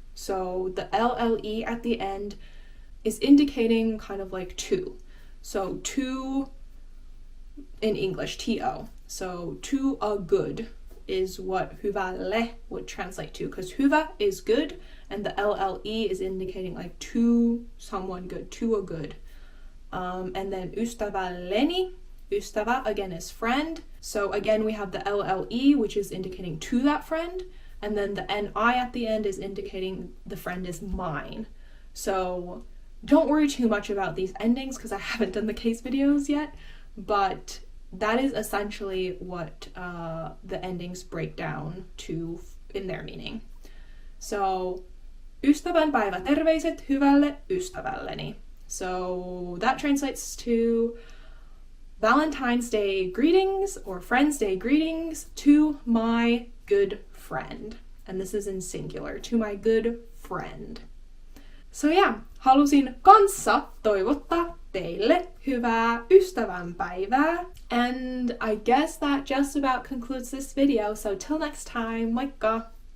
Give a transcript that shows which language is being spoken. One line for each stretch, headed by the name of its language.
English: So the LLE at the end is indicating kind of like to. So to in English, TO. So to a good is what hyvälle would translate to, because hyvä is good and the LLE is indicating like to someone good, to a good. And then ystävälleni, ystävä again is friend. So again we have the LLE, which is indicating to that friend, and then the NI at the end is indicating the friend is mine. So don't worry too much about these endings because I haven't done the case videos yet, but that is essentially what the endings break down to in their meaning.
Finnish: So ystävänpäivä terveiset hyvälle ystävälleni.
English: So that translates to Valentine's Day greetings or Friends Day greetings to my good friend. And this is in singular, to my good friend. So yeah,
Finnish: halusin kanssa toivottaa teille hyvää ystävänpäivää.
English: And I guess that just about concludes this video. So till next time, moikka!